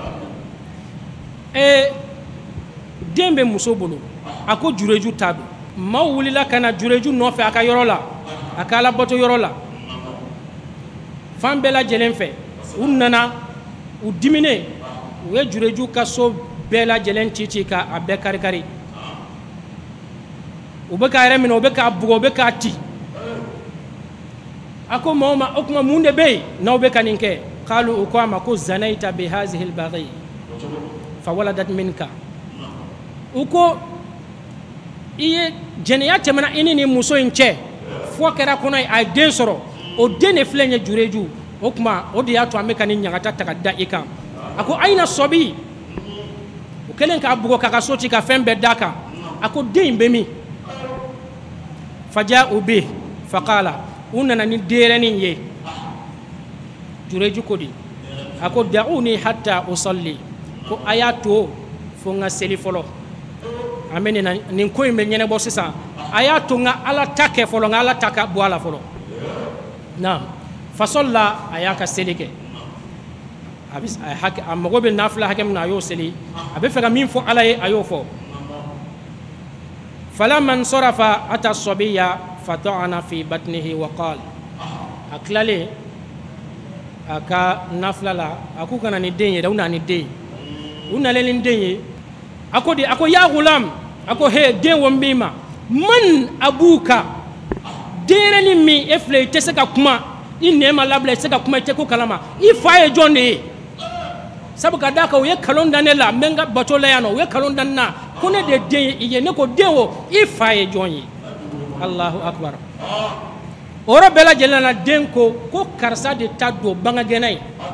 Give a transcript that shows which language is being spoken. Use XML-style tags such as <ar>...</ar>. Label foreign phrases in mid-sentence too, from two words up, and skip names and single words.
<bm>den bɛ muso bolo a ko jureju t'a dɔn maaw wulila ka na jureju nɔfɛ a ka yɔrɔ la a ka alabato yɔrɔ la fan bɛɛ lajɛlen fɛ u nana u diminen u ye jureju ka so bɛɛ lajɛlen ci k'a bɛɛ kari-kari u bɛ k'a yɛrɛ minɛ u bɛ k'a bugɔ u bɛ k'a ci a ko maaw ma o tuma mun de bɛ yen n'aw bɛ ka nin kɛ k'alu u ko a ma ko</bm> <ar>زنيت بهذه البغي فولدت منك</ar> <bm>u ko i ye jɛnɛya tɛmɛna i ni nin muso in cɛ fo kɛra kɔnɔ ye a ye den sɔrɔ o den de filɛ nin ye jureju o tuma o de y'a to an bɛ ka nin ɲagata ta ka da i kan a ko ayina sɔbi o kɛlen k'a bugɔ k'a ka so ci ka fɛn bɛɛ d'a kan a ko den in bɛ min faja u bɛ faqala u nana ni denyɛrɛnin ye jureju ko di a ko</bm> <ar>دعوني حتى أصلي</ar> <bm>ko a y'a to fo n ka seli fɔlɔ an bɛ nin ko in bɛ ɲɛnabɔ sisan a y'a to n ka ala ta kɛ fɔlɔ n ka ala ta ka bɔ a la fɔlɔ na fasola a y'a ka seli kɛ a mago bɛ nafila hakɛ min na a y'o seli a bɛ fɛ ka min fɔ ala ye a y'o fɔ</bm> <ar>فلما انصرف أتى الصبي فطعن في بطنه وقال</ar> <bm>a tilalen a ka nafila la a k'u kana ni den ye dɛ u nana ni den ye u nalen ni den ye a ko</bm> <ar>يا غلام</ar> <bm>a ko he den wo n b'i ma</bm> <ar>من أبوك</ar> <bm>denyɛrɛnin min e filɛ i tɛ se ka kuma i nɛn ma labila i tɛ se ka kuma i tɛ ko kalama i fa ye jɔn de ye sabu ka d'a kan u ye nkalon da ne la n bɛ n ka bato la yan nɔ u ye nkalon da ne na ko ne de den ye i ye ne ko den o i fa ye jɔn ye</bm> <ar>الله أكبر</ar> <bm>o yɔrɔ bɛɛ lajɛlen na den ko karisa de ta don bangagɛnna ye</bm>